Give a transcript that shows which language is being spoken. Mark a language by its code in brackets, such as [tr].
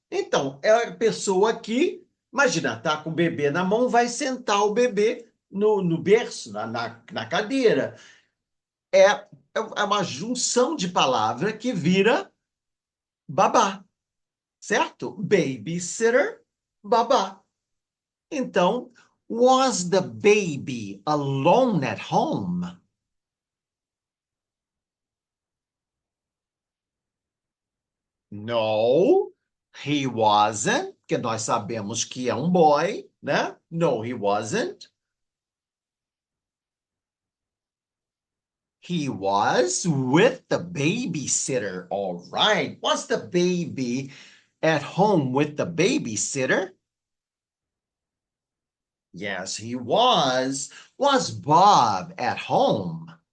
[pt] Então, é a pessoa que, imagina, tá com o bebê na mão, vai sentar o bebê no berço, na cadeira. É uma junção de palavra que vira babá, certo? Babysitter, babá. [en] Então, was the baby alone at home? No, he wasn't, [pt] porque nós sabemos que é um boy, né? [en] No, he wasn't. He was with the babysitter. All right. Was the baby at home with the babysitter? Yes, he was. Was Bob at home?